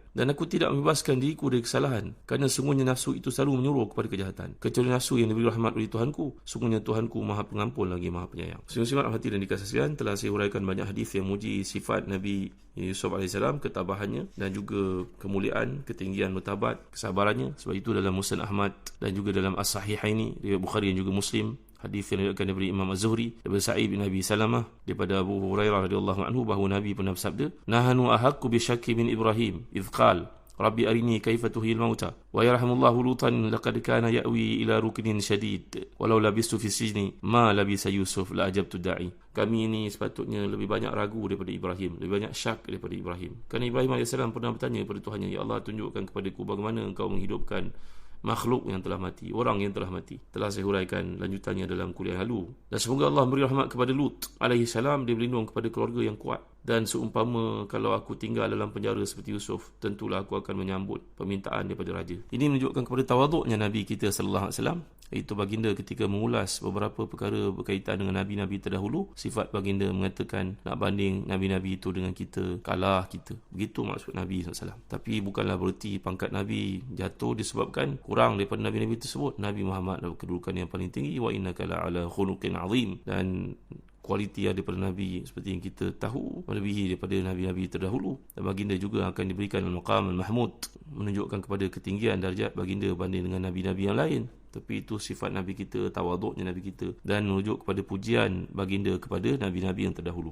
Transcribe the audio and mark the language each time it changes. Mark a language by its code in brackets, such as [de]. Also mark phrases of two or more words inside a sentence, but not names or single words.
[ms] Dan aku tidak membebaskan diriku dari kesalahan, kerana sungguhnya nafsu itu selalu menyuruh kepada kejahatan, kecuali nafsu yang diberi rahmat oleh Tuhanku. Sungguhnya Tuhanku Maha Pengampun lagi Maha Penyayang. Sifat hati dan dikasih sekalian, telah saya huraikan banyak hadis yang muji sifat Nabi Yusuf AS, ketabahannya dan juga kemuliaan, ketinggian martabat, kesabarannya. Sebab itu dalam Musnad Ahmad dan juga dalam As-Sahihaini, riwayat Bukhari dan juga Muslim, hadis yang diriwayatkan daripada Imam Az-Zuhri daripada Sa'id bin Abi Salamah daripada Abu Hurairah [ar] رضي الله عنه [ms] bahawa Nabi pernah bersabda, [ar] نحن أحق بالشك من إبراهيم إذ قال رب أرني كيف تحيي الموتى ويرحم الله لوطا لقد كان يأوي إلى ركن شديد ولو لبثت في السجن ما لبث يوسف لأجبت الداعي. [ms] Kami ini sepatutnya lebih banyak ragu daripada Ibrahim, lebih banyak syak daripada Ibrahim. Kerana Ibrahim AS pernah bertanya kepada Tuhannya, [ar] يا الله, [ms] tunjukkan kepadaku bagaimana engkau menghidupkan makhluk yang telah mati, orang yang telah mati. Telah saya huraikan lanjutannya dalam kuliah lalu. Dan semoga Allah beri rahmat kepada Lut [ar] عليه السلام, [ms] dia berlindung kepada keluarga yang kuat. Dan seumpama kalau aku tinggal dalam penjara seperti Yusuf, tentulah aku akan menyambut permintaan daripada raja. Ini menunjukkan kepada tawaduknya Nabi kita [ar] صلى الله عليه وسلم. [ms] Itu baginda ketika mengulas beberapa perkara berkaitan dengan nabi-nabi terdahulu, sifat baginda mengatakan nak banding nabi-nabi itu dengan kita, kalah kita. Begitu maksud Nabi SAW. Tapi bukanlah bererti pangkat Nabi jatuh disebabkan kurang daripada nabi-nabi tersebut. Nabi Muhammad adalah kedudukan yang paling tinggi, [ar] وإنك لعلى خلق عظيم, [ms] dan kualiti daripada Nabi seperti yang kita tahu melebihi daripada Nabi-Nabi terdahulu. Dan baginda juga akan diberikan [ar] المقام المحمود, [ms] menunjukkan kepada ketinggian darjat baginda banding dengan Nabi-Nabi yang lain. Tapi itu sifat Nabi kita, tawaduknya Nabi kita, dan menunjuk kepada pujian baginda kepada Nabi-Nabi yang terdahulu.